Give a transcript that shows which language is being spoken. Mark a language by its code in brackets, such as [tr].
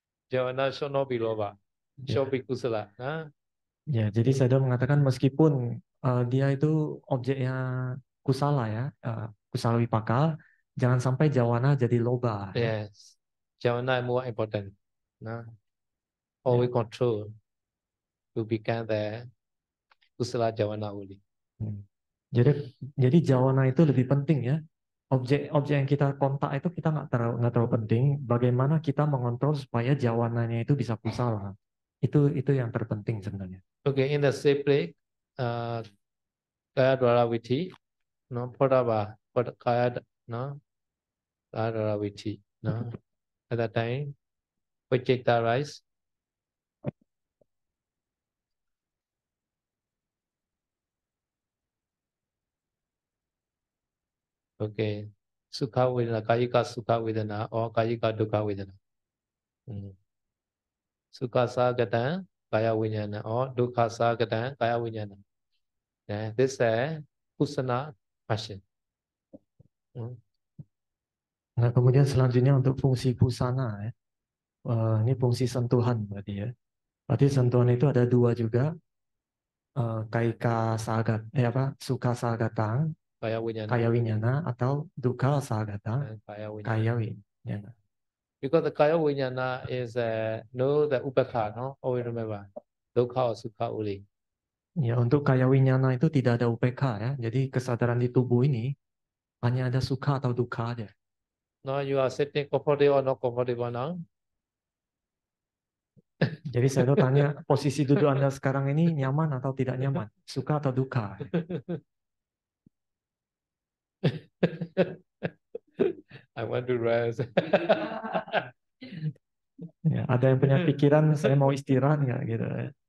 [id] Jawana Shono Biloba. Shobi Kusala. Ya, jadi saya mengatakan meskipun dia itu objeknya kusala ya, kusala wipaka, jangan sampai jawana jadi loba. [en] Yes, javana more important. No, all we control to become the kusala javana only. [id] Jadi jawana itu lebih penting ya. Objek yang kita kontak itu kita nggak terlalu penting. Bagaimana kita mengontrol supaya jawananya itu bisa kusala. Itu yang terpenting sebenarnya. [en] Okay, in the same place, kaya dwara vithi, no, kaya, no, kaya dwara vithi, no. At that time, Vajita rise. Okay, Sukha Vedana, Kayika Sukha Vedana or Kayika Dukkha Vedana. Sukha Sagata, Kaya Vinyana or Dukkha Sagata, Kaya Vinyana. Yeah, this is a Kusana passion. [id] Nah, kemudian selanjutnya untuk fungsi pusana ya. Ini fungsi sentuhan berarti ya. Berarti sentuhan itu ada dua juga. [pi] Kaika sagat, Sukha sagatang, Kaya kaya winyana atau dukkha sagatang, kaya winyana. [en] Because the Kaya Vinyana is no the upekha, no? Always remember. Dukkha or Sukha only. [id] Ya, untuk kaya winyana itu tidak ada UPK ya. Jadi kesadaran di tubuh ini hanya ada sukha atau dukkha aja. [en] No, you are sitting comfortable or not comfortable now? [id] Jadi saya tuh tanya, posisi duduk Anda sekarang ini nyaman atau tidak nyaman? Suka atau dukkha? [en] I want to rest. [id] Ya, ada yang punya pikiran, saya mau istirahat nggak gitu ya.